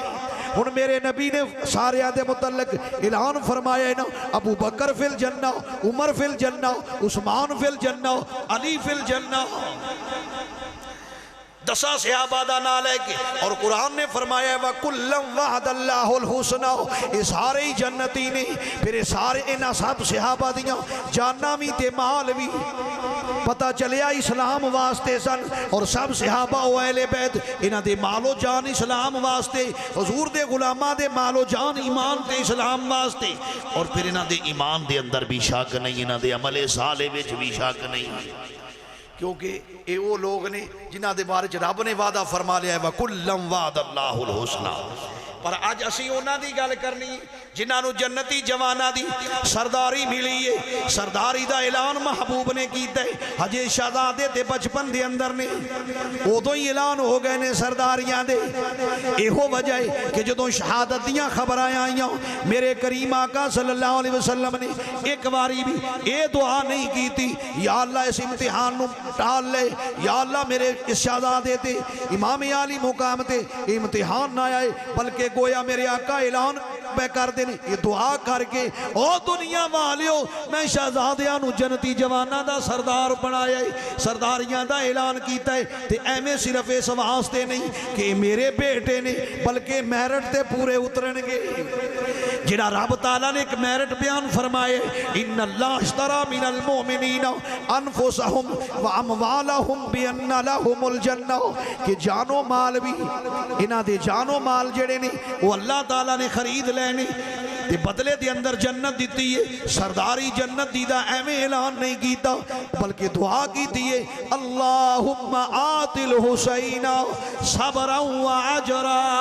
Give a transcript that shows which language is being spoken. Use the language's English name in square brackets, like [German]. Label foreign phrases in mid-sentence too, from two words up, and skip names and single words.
[Punjabi] ان میرے نبی نے سارے دے متعلق اعلان فرمایا ہے نا، ابو بکر [Arabic] فی الجنہ، [Punjabi] عمر [Arabic] فی الجنہ، [Punjabi] عثمان [Arabic] فی الجنہ، [Punjabi] علی [Arabic] فی الجنہ۔ [Punjabi] 10 صحابہ دا نام لے کے، اور قرآن نے فرمایا [Arabic] وَكُلًّا وَعَدَ اللَّهُ الْحُسْنَى، [Punjabi] یہ سارے ہی جنتی نے، پھر یہ سارے انہاں سب صحابہ دیاں جانا بھی تے مال بھی پتہ چلیا اسلام واسطے سن، اور سب صحابہ و اہل بیت انہاں دے مال و جان اسلام واسطے، حضور دے غلاماں دے مال و جان ایمان تے اسلام واسطے، اور پھر انہاں دے ایمان دے اندر بھی شک نہیں، انہاں دے عمل صالح وچ بھی شک نہیں، کیونکہ اے وہ لوگ نے جنہاں دے بارے رب نے وعدہ فرما لیا ہے [Arabic] وَكُلًّا وَعَدَ اللَّهُ الْحُسْنَى۔ [Punjabi] پر آج اسی انہاں دی گل کرنی جنہاں نو جنتی جوانا دی سرداری ملی ہے، سرداری دا اعلان محبوب نے کیتا ہے، حجے شہزادے تے بچپن دے اندر نے ادو ہی اعلان ہو گئے نے سرداریاں دے، ایہو وجہ ہے کہ جدوں شہادت دیاں خبر آئیاں میرے کریم آقا [Arabic] صلی اللہ علیہ [Punjabi] وسلم نے ایک باری بھی اے دعا نہیں کی تھی یا اللہ اس امتحان نو ٹال لے، یا اللہ میرے اس شہزادے تے امام عالی مقام تے امتحان نہ آئے، بلکہ گویا میرے آقا اعلان میں کر دینے یہ دعا کر کے او دنیا والیو میں شہزادیاں نو جنتی جوانا دا سردار بنایا ہے، سرداریاں دا اعلان کیتا ہے، تے ایمیں صرف اس واسطے نہیں کہ میرے بیٹے نے بلکہ میرٹ تے پورے اترن گے، جڑا رب تعالیٰ نے ایک میرٹ بیان فرمائے ان [Arabic] اللہ اشترا من المؤمنین انفسہم واموالہم بین لہم الجنہ، [Punjabi] کہ جانو مال بھی انہاں دے جانو مال جڑے نے وہ اللہ تعالیٰ نے خرید لینے تے بدلے دے اندر جنت دیتی ہے، سرداری جنت دیدہ ایمیں اعلان نہیں کیتا بلکہ دعا کیتی ہے [Arabic] اللہم آت الحسین صبرا و عجرا،